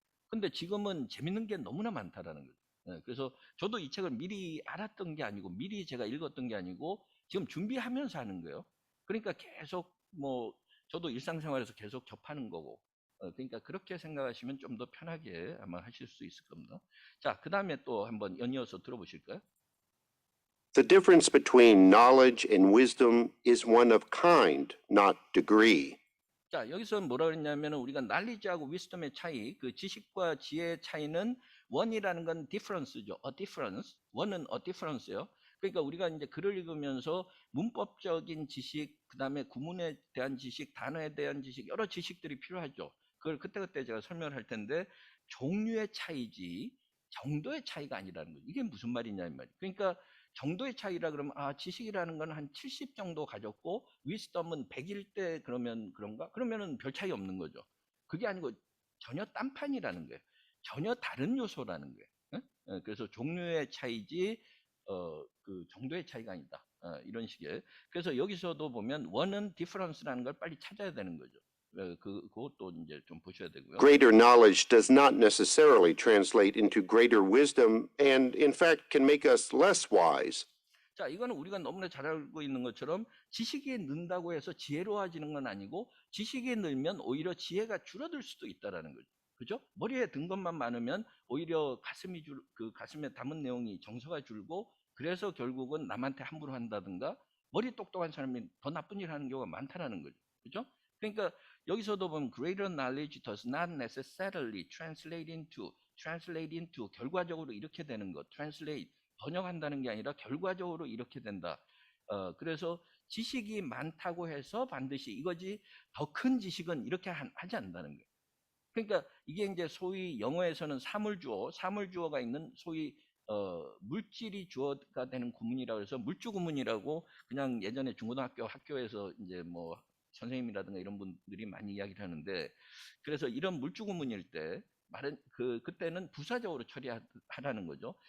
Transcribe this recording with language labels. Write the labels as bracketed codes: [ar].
[ko] 근데 지금은 재밌는 게 너무나 많다라는 거죠. 예, 그래서 저도 이 책을 미리 알았던 게 아니고 미리 제가 읽었던 게 아니고 지금 준비하면서 하는 거예요. 그러니까 계속 뭐 저도 일상생활에서 계속 접하는 거고 그러니까 그렇게 생각하시면 좀 더 편하게 아마 하실 수 있을 겁니다. 자, 그 다음에 또 한번 연이어서 들어보실까요? [en] The difference between knowledge and wisdom is one of kind, not degree. [ko] 자, 여기서 뭐라 그랬냐면 우리가 knowledge하고 wisdom의 차이, 그 지식과 지혜의 차이는 one이라는 건 difference죠. [en] a difference. [ko] one은 a difference예요. 그러니까 우리가 이제 글을 읽으면서 문법적인 지식, 그 다음에 구문에 대한 지식, 단어에 대한 지식, 여러 지식들이 필요하죠. 그걸 그때그때 제가 설명을 할 텐데 종류의 차이지 정도의 차이가 아니라는 거죠. 이게 무슨 말이냐 이 말이에요. 그러니까 정도의 차이라 그러면 지식이라는 건 한 70 정도 가졌고 위스덤은 100일 때 그러면 그런가? 그러면은 별 차이 없는 거죠. 그게 아니고 전혀 딴판이라는 거예요. 전혀 다른 요소라는 거예요. 그래서 종류의 차이지 그 정도의 차이가 아니다. 이런 식의. 그래서 여기서도 보면 원은 difference라는 걸 빨리 찾아야 되는 거죠. 그것도 이제 좀 보셔야 되고요. [en] Greater knowledge does not necessarily translate into greater wisdom and, in fact, can make us less wise. [ko] 자, 이거는 우리가 너무나 잘 알고 있는 것처럼 지식이 는다고 해서 지혜로워지는 건 아니고 지식이 늘면 오히려 지혜가 줄어들 수도 있다라는 거죠. 그죠? 머리에 든 것만 많으면 오히려 그 가슴에 담은 내용이 정서가 줄고 그래서 결국은 남한테 함부로 한다든가 머리 똑똑한 사람이 더 나쁜 일 하는 경우가 많다라는 거죠. 그죠? 그러니까 여기서도 보면 [en] greater knowledge does not necessarily translate into [ko] 결과적으로 이렇게 되는 것. translate 번역한다는 게 아니라 결과적으로 이렇게 된다. 그래서 지식이 많다고 해서 반드시 이거지 더 큰 지식은 이렇게 하지 않는다는 거예요. 그러니까 이게 이제 소위 영어에서는 사물주어가 있는 소위 물질이 주어가 되는 구문이라고 해서 물주 구문이라고 그냥 예전에 중고등학교 학교에서 이제 뭐 선생님이라든가 이런 분들이 많이 이야기를 하는데, 그래서 이런 물주 구문일 때 말은 그때는 부사적으로 처리하라는 거죠.